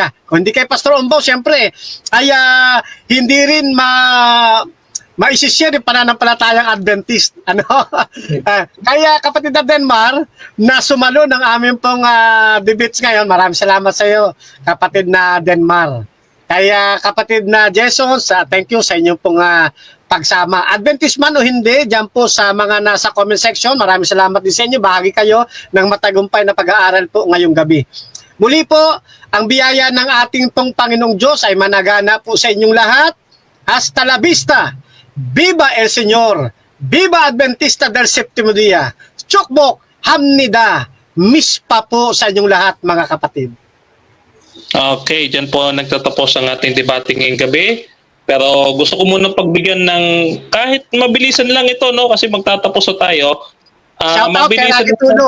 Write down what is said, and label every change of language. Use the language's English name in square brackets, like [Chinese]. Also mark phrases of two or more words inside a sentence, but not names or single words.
[Filipino] Kung hindi kay Pastor Umbao, siyempre, ay hindi rin maisishare yung pananampalatayang Adventist. Kaya kapatid na Denmar, na sumalo ng aming pong debates ngayon, maraming salamat sa iyo, kapatid na Denmar. Kaya kapatid na Jason, [English] thank you [Filipino] sa inyong pong pagsama. Adventist man o hindi, dyan po sa mga nasa comment section, maraming salamat din sa inyo. Bahagi kayo ng matagumpay na pag-aaral po ngayong gabi. Muli po, ang biyaya ng ating pong Panginoong Diyos ay managana po sa inyong lahat. [Spanish] Hasta la vista! Viva el Señor! Viva Adventista del Séptimo Día! [Korean] 축복! 합니다! [Filipino] Mispa po sa inyong lahat mga kapatid. Okay, dyan po nagtatapos ang ating debate ngayong gabi. Pero gusto ko muna pagbigyan ng kahit mabilisan lang ito, no? Kasi magtatapos na tayo. [English] Shout out [Filipino] kay Lagi Tulog.